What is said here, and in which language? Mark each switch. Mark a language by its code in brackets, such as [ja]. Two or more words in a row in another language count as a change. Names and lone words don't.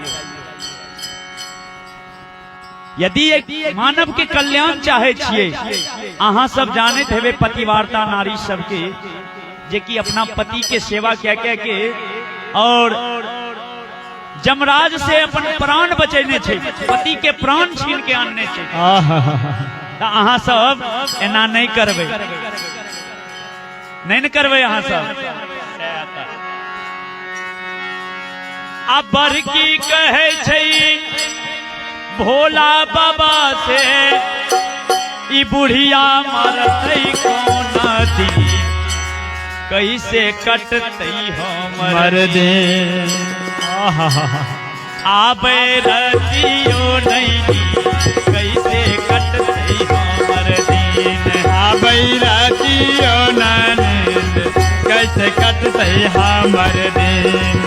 [mai] यदि एक मानव के कल्याण चाहे छिए अहाँ सब जाने हेबे पतिवार्ता नारी सबके जे कि अपना पति के सेवा कह के और जमराज से अपन प्राण बचेने छे पति के प्राण छीन के आनने छे अहाँ सब एना नहीं करबे नहीं न करबे अहाँ सब। अब बड़की कहे छे भोला बाबा से ई बुढ़िया मरतै कोना दी कैसे कटतै हमर दिन आबे रतियो नहीं कैसे कटतै हमर दिन आबै रतियो नींद कैसे कटतै हमर दिन